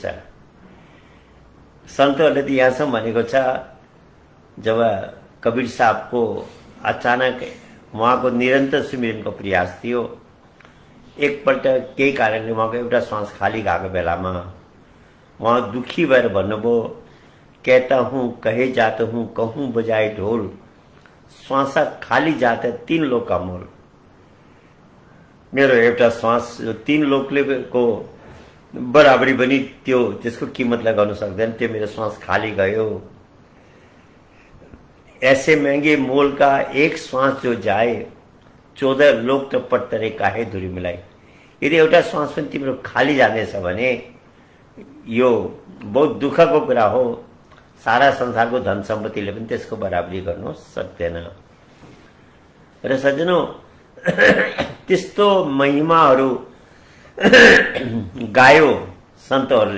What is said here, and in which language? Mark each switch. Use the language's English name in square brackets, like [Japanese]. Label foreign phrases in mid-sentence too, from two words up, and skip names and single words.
[Nepali] सन्तहरूले त यहाँसम्म भनेको छ, जब कबीर साहबको अचानक उहाँको निरन्तर सुमिरनको प्रयास थियो, एकपल्ट केही कारणले उहाँको एउटा श्वास खाली गएको बेलामा उहाँ दुखी भएर भन्नुभयो, [Hindi] कहता हूँ कहे जाता हूँ कहूँ बजाए ढोल, श्वास खाली जाता 3 लोक का मोल। [Nepali] मेरो एउटा श्वास जो 3 लोकले को बराबरी पनि त्यो त्यसको कीमत लगाउन सक्दैन, त्यो मेरो श्वास खाली गयो। [Hindi] ऐसे महंगे मोल का एक श्वास जो जाए, 14 लोक त पट्टरे काहे दूरी मिलाए। [Nepali] यदि एउटा श्वास पनि तिम्रो खाली जानेछ भने यो बहुत दुःखको कुरा हो। सारा संसारको धन सम्पत्तिले पनि त्यसको बराबरी गर्न सक्दैन। र सज्जनौ, त्यस्तो महिमाहरू गायो सन्तहरूले।